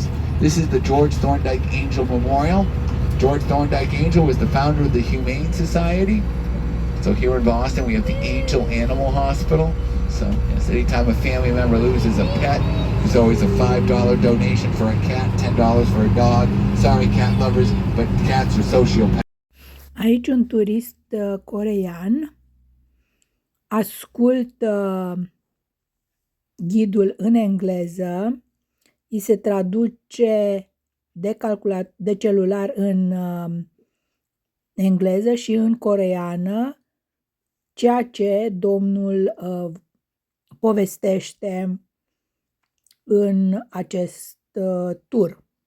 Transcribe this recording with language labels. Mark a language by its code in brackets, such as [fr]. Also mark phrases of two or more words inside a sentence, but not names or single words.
[en] This is the George Thorndike Angel Memorial. George Thorndike Angel was the founder of the Humane Society. So here in Boston, we have the Angel Animal Hospital. So yes, anytime a family member loses a pet, there's always a $5 donation for a cat, $10 for a dog. Sorry, cat lovers, but cats are sociopaths. [ro] Aici un turist corean ascultă ghidul în engleză, îi se traduce de celular în engleză și în coreeană ceea ce domnul povestește în acest tur.